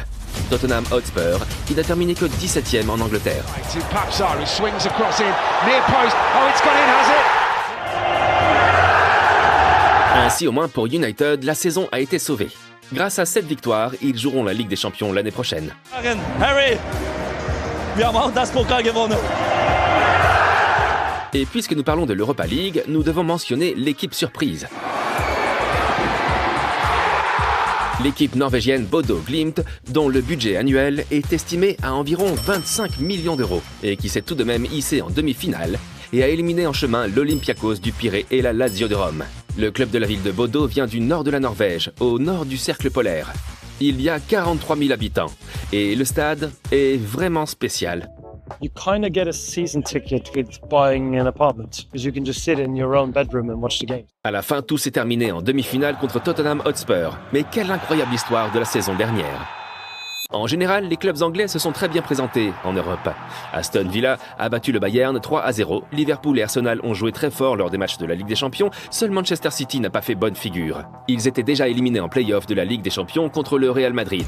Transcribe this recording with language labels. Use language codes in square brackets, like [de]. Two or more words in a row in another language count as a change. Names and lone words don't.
[fr] Tottenham Hotspur, qui n'a terminé que 17e en Angleterre. Ainsi, au moins pour United, la saison a été sauvée. Grâce à cette victoire, ils joueront la Ligue des Champions l'année prochaine. [de] Harry, wir haben auch das Pokal gewonnen. [fr] Et puisque nous parlons de l'Europa League, nous devons mentionner l'équipe surprise. L'équipe norvégienne Bodo Glimt, dont le budget annuel est estimé à environ 25 millions d'euros, et qui s'est tout de même hissé en demi-finale, et a éliminé en chemin l'Olympiakos du Pirée et la Lazio de Rome. Le club de la ville de Bodo vient du nord de la Norvège, au nord du cercle polaire. Il y a 43 000 habitants, et le stade est vraiment spécial. [en] You kind of get a season ticket with buying an apartment because you can just sit in your own bedroom and watch the game. [fr] À la fin, tout s'est terminé en demi-finale contre Tottenham Hotspur. Mais quelle incroyable histoire de la saison dernière. En général, les clubs anglais se sont très bien présentés en Europe. Aston Villa a battu le Bayern 3-0. Liverpool et Arsenal ont joué très fort lors des matchs de la Ligue des Champions. Seul Manchester City n'a pas fait bonne figure. Ils étaient déjà éliminés en play-off de la Ligue des Champions contre le Real Madrid.